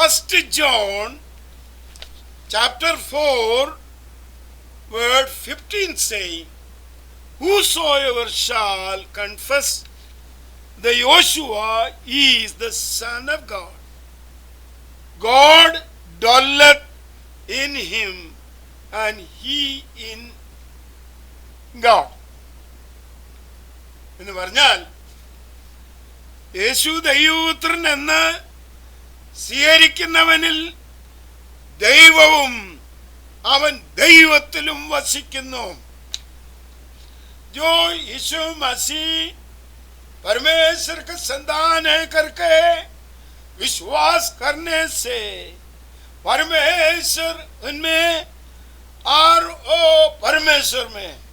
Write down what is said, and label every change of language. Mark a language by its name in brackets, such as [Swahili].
[English] 1 John chapter 4 word 15 saying, whosoever shall confess the Yoshua is the Son of God, God dwelleth in him and he in God. [Malayalam] എന്ന് പറഞ്ഞാൽ യേശു ദൈവപുത്രൻ എന്ന് സ്വീകരിക്കുന്നവനിൽ ദൈവവും അവൻ ദൈവത്തിലും വസിക്കുന്നു. [Hindi] जो यीशु मसीह परमेश्वर का संतान है करके विश्वास करने से परमेश्वर उनमें और ओ परमेश्वर में